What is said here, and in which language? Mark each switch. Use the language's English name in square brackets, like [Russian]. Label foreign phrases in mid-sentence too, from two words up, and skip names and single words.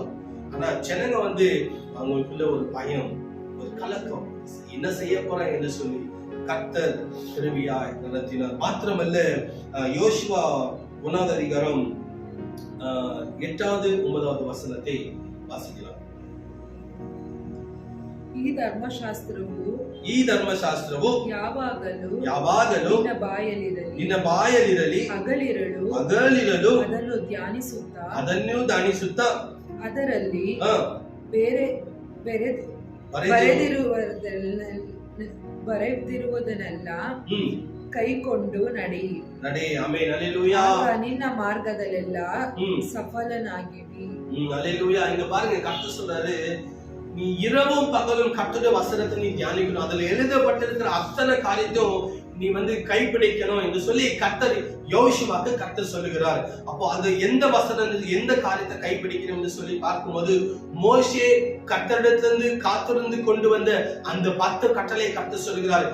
[Tamil] ஆனா ஜனங்க வந்து அவங்களுக்குள்ள ஒரு பயம், ஒரு கலக்கம், என்ன செய்ய போறேன் என்று சொல்லி கர்த்தர் கிருபையாய் நடத்தினார். மாத்திரமல்ல, யோசுவா 1வது அதிகாரம் 8வது 9வது வசனத்தை வாசிக்கலாம். [Kannada] ಈ ಧರ್ಮಶಾಸ್ತ್ರವು ಯಾವಾಗಲೂ ನಿನ್ನ ಬಾಯಲ್ಲಿರಲಿ ಹಗಲಿರಲು ಅದನ್ನು ಧ್ಯಾನಿಸುತ್ತಾ ಅದರಲ್ಲಿ ಬರೆದಿರುವುದನ್ನೆಲ್ಲ ಕೈಕೊಂಡು ನಡೆ. ಆಮೆನ್, ಹಲ್ಲೆಲೂಯಾ. ನಿನ್ನ ಮಾರ್ಗದಲ್ಲೆಲ್ಲ சஃபலனாகிவி. [Tamil] ஹல்லேலூயா. இங்க பாருங்க, கர்த்தர் சொல்றாரு, நீ இரவும் பகலும் கர்த்தருடைய வசனத்தை நீ தியானிக்கணும், அதுல எழுதப்பட்டிருக்கிற அத்தனை காரியத்தையும் நீ வந்து கைப்பிடிக்கணும் என்று சொல்லி கர்த்தர் யோசுவாக்கு கர்த்தர் சொல்லுகிறார். அப்போ அது எந்த வசனம், எந்த காரியத்தை கைப்பிடிக்கணும் என்று சொல்லி பார்க்கும்போது, மோசே கர்த்தரிடத்திலிருந்து காத்திருந்து கொண்டு வந்த அந்த 10 கட்டளை கர்த்தர் சொல்லுகிறார்.